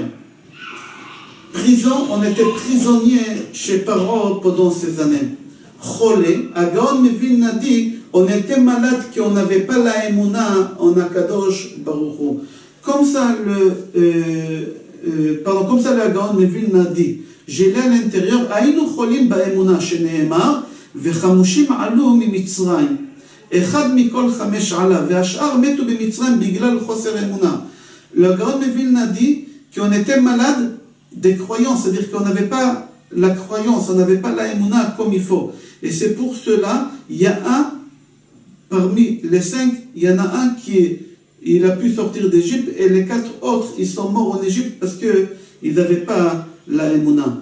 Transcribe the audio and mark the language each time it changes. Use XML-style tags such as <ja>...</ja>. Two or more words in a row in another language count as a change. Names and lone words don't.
<fr>Prison, on était prisonnier chez Paro pendant ces années. Cholé, à Gaon Mevilna dit, on était malade qu'on n'avait pas la émouna en</fr> <he>הקדוש ברוך הוא.</he> <fr>Comme ça, comme ça, la Gaon Mevilna dit, j'ai là à l'intérieur,</fr> <he>היינו חולים באמונה, שנאמר, וחמושים עלו ממצרים. אחד מכל 5 עלה, והשאר מתו במצרים בגלל חוסר אמונה.</he> <fr>Le Gaon Mevilna dit qu'on était malade des croyances, c'est-à-dire qu'on n'avait pas la croyance, on n'avait pas la émouna comme il faut. Et c'est pour cela, il y a un, parmi les 5, il y en a un il a pu sortir d'Égypte, et les 4 autres, ils sont morts en Égypte parce qu'ils n'avaient pas la émouna.</fr>